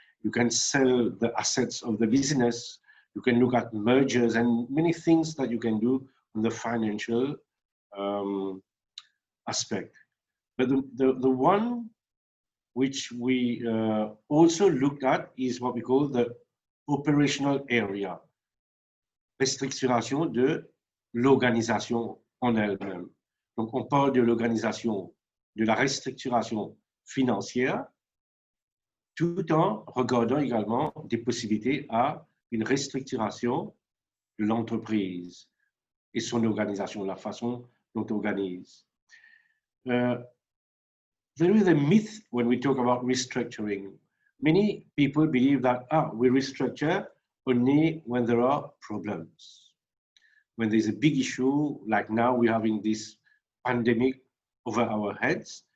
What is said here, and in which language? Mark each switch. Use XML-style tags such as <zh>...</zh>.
<en>You can sell the assets of the business. You can look at mergers and many things that you can do on the financial aspect. But the one which we also looked at is what we call the operational area.</en> <fr>Restructuration de l'organisation en elle-même. Donc on parle de l'organisation, de la restructuration financière, tout en regardant également des possibilités à une restructuration de l'entreprise et son organisation, la façon dont on organise.</fr> <en>There is a myth when we talk about restructuring. Many people believe that we restructure only when there are problems. When there's a big issue, like now we're having this pandemic over our heads.</en>